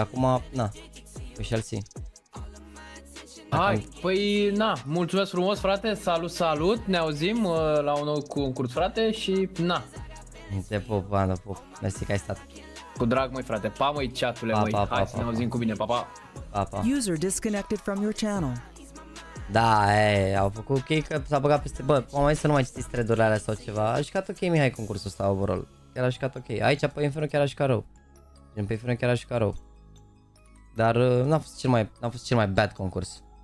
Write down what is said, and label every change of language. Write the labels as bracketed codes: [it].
[ro] Acum, na, [en] we shall see. [ro] Hai, păi na, mulțumesc frumos, frate, salut, ne auzim la un nou concurs, frate, și na. Te pup, banda, pup, mersi că ai stat. Cu drag, măi, frate, pa, măi, chatule, măi, hai să ne auzim cu bine, pa. [en] User disconnected from your channel. [ro] Da, au făcut ok că s-a băgat peste, bă, mai să nu mai citiți thread-urile alea sau ceva, a jucat ok Mihai concursul ăsta overall. chiar a jucat ok. Aici pe Inferno chiar a jucat rău. Pe Inferno chiar a jucat rău. Dar n-a fost cel mai bad concurs.